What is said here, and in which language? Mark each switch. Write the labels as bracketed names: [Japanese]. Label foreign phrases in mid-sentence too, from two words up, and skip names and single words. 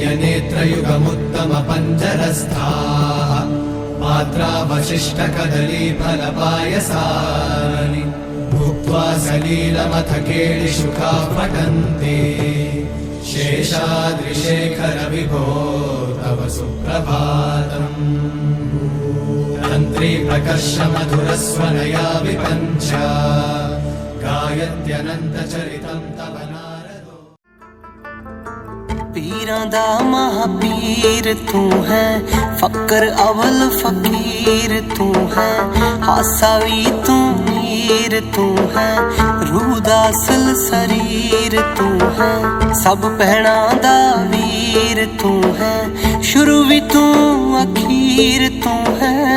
[Sanskrit] नेत्रयुगमुत्तम पञ्जरस्थाः पात्रावशिष्ट कदलीफलपायसानि भुक्त्वा सलीलमथ केळिशुका पठन्ति शेषाद्रिशेखर विभो तव सुप्रभातम् तन्त्री प्रकर्ष मधुरस्वनया विपञ्च गायत्यनन्तचरितं तव नारदो [Punjabi] ਪੀਰਾਂ ਦਾ ਮਹਾਪੀਰ ਤੂੰ ਹੈਂ ਫ਼ਕਰ ਅੱਵਲ ਫ਼ਕੀਰ ਤੂੰ ਹੈਂ ਹਾਸਾ ਭੀ ਤੂੰ ਮੀਰ ਤੂੰ ਹੈਂ ਰੂਹ ਦਾ ਅਸਲ ਸ਼ਰੀਰ ਤੂੰ ਹੈਂ ਸਭ ਭੈਣਾਂ ਦਾ ਵੀਰ ਤੂੰ ਹੈਂ ਸ਼ੁਰੂ ਭੀ ਤੂੰ ਅਖ਼ੀਰ ਤੂੰ ਹੈਂ